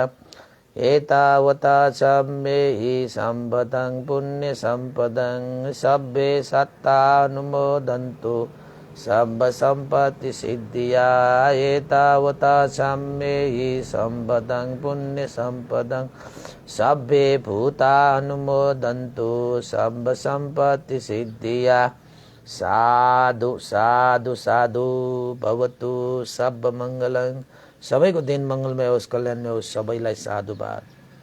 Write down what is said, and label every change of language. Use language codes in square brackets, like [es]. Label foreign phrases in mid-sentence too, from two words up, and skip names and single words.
[pi] एतावता छम्मेहि सम्पतं पुण्य सम्पदं सब्बे सत्तानुमोदन्तु सर्व सम्पत्ति सिद्धिया एतावता साम्येहि सम्पदं पुण्य सम्पदं सभ्ये भूता अनुमोदन्तु सर्व सम्पत्ति सिद्धिया। साधु साधु साधु भवतु सब मङ्गलं। [ne] सबैको दिन मङ्गलमय होस्, कल्याणमय होस्। सबैलाई साधुवाद।